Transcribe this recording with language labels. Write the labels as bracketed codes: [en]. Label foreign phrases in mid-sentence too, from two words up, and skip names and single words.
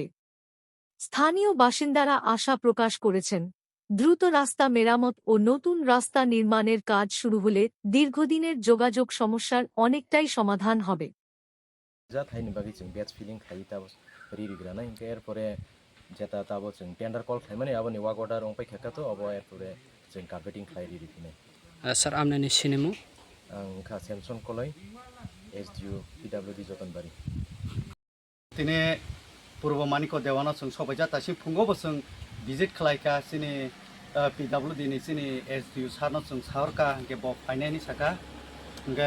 [bn] স্থানীয় বাসিন্দারা আশা প্রকাশ করেছেন, দ্রুত রাস্তা মেরামত ও নতুন রাস্তা নির্মাণের কাজ শুরু হলে দীর্ঘদিনের যোগাযোগ সমস্যার অনেকটাই সমাধান হবে। [trp] যেটা তাবো जों [en] tender call [trp] खालामनानै आबोनि वाक अर्डार रंपाय खेकाथ' अब एरपरे जों कार्पेटिं खालाय रिफिनाय सर आमने सिनेमो आं खा सेमसन कलय एसडिओ पिडब्लिउडि जतनबारि तिने पूर्व मानिक देवाना जों सबायजा दासिम फुङावबो जों भिजिट खालायका सिनि पिडब्लिउडि नि सिनि एसडिओ सारनो जों सावरका के ब फाइनायनि साका गे